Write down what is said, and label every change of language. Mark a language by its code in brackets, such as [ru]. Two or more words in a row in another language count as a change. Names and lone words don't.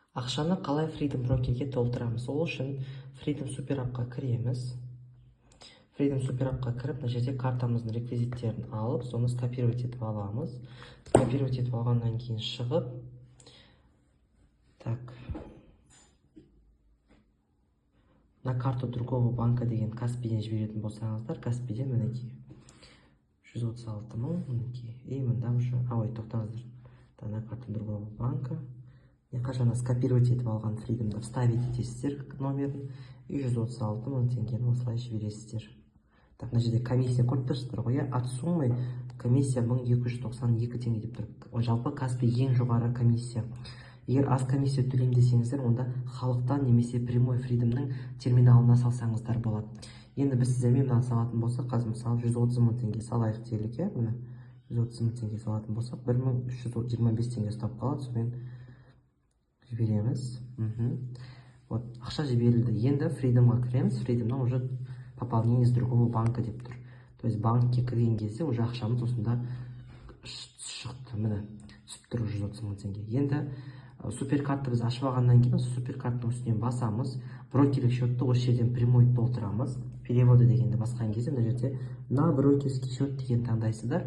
[kk] Ақшаны қалай Freedom Brokerге толтырамыз? Ол үшін Freedom Super Appқа кіреміз. Freedom Super Appқа кіріп, мына жерде картамыздың реквизиттерін алып, соны скопировать етіп аламыз. Скопировать етіп алғаннан кейін шығып, [ru] на карту другого банка [kk] деген Каспийден жіберетін болсаңыздар, Каспийден мінекей 136 мың, мінекей. И мында уже, тоқтаңыздар. [ru] На карту другого банка. [kk] Қашана скопировать етіп алған Freedom'ды вставить етесіздер номерін, и 136 мың теңгені осылай жібересіздер. Мына жерде комиссия көріп тұрсыздар ғой, [ru] от суммы комиссия [kk] 1292 теңге деп тұр. Жалпы Каспий ең жоғары комиссия. Егер аз комиссия төлеймін десеңіздер, онда халықтан немесе прямой Freedom'ның терминалына салсаңыздар болады. Енді біз сіздермен мынаны салатын болсақ, қазір мысалы 130 мың теңге салайық делік, міне 130 мың теңге салатын болсақ, 1325 теңге ұстап қалады, сонымен жібереміз. Ақша жіберілді. Енді Freedom'ға кіреміз. [ru] Freedom'нан уже пополнение с другого банка [kk] деп тұр. То есть банкке кірген кезде уже ақшамыз осында шықты. Міне түсіп тұр 130 мың теңге. Енді суперкартты біз ашып алғаннан кейін суперкарттың үстінен басамыз. Брокерлік счетты осы жерден прямой толтырамыз. Переводы дегенді басқан кезде мына жерде [ru] на брокерский счет [kk] деген таңдайсыздар.